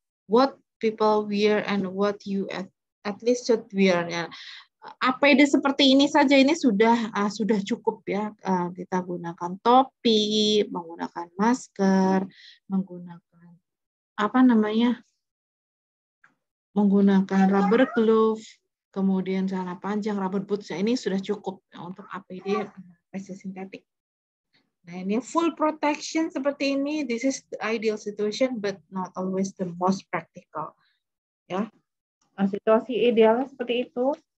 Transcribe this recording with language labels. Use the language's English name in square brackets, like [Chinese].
[English] What people wear and what you at least should wear. [Indonesian] Ya. APD seperti ini saja ini sudah cukup ya. Kita gunakan topi, menggunakan masker, menggunakan menggunakan rubber glove, kemudian celana panjang, rubber boots. Ya, ini sudah cukup ya, untuk APD pestisida sintetik. Nah, ini full protection seperti ini. [English] This is the ideal situation, but not always the most practical. [Indonesian] Ya, situasi idealnya seperti itu.